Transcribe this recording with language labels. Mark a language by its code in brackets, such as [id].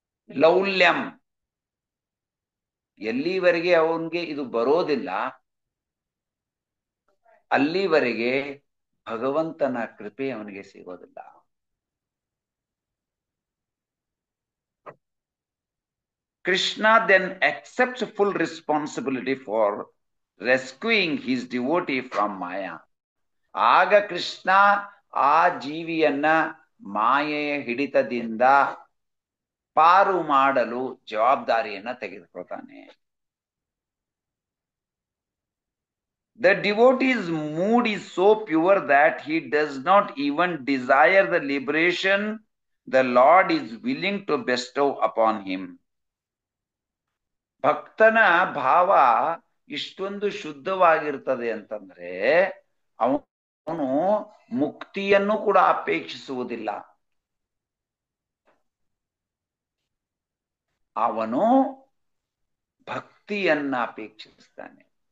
[kn] ಲೌಲ್ಯಂ, ಎಲ್ಲಿವರೆಗೆ ಅವನಿಗೆ ಇದು ಬರೋದಿಲ್ಲ ಅಲ್ಲಿವರೆಗೆ ಭಗವಂತನ ಕೃಪೆ ಅವನಿಗೆ ಸಿಗೋದಿಲ್ಲ. [en] Krishna then accepts full responsibility for rescuing his devotee from Maya. [kn] ಆಗ ಕೃಷ್ಣ ಆ ಜೀವಿಯನ್ನ ಮಾಯೆಯ ಹಿಡಿತದಿಂದ ಪಾರು ಮಾಡಲು ಜವಾಬ್ದಾರಿಯನ್ನ ತೆಗೆದುಕೊಳ್ತಾನೆ. [en] The devotee's mood is so pure that he does not even desire the liberation the Lord is willing to bestow upon him. [kn] ಭಕ್ತನ ಭಾವ ಇಷ್ಟೊಂದು ಶುದ್ಧವಾಗಿರ್ತದೆ ಅಂತಂದ್ರೆ ಅವನು ಮುಕ್ತಿಯನ್ನು ಕೂಡ ಅಪೇಕ್ಷಿಸುವುದಿಲ್ಲ. ಅವನು ಭಕ್ತಿಯನ್ನ ಅಪೇಕ್ಷಿಸ್ತಾನೆ.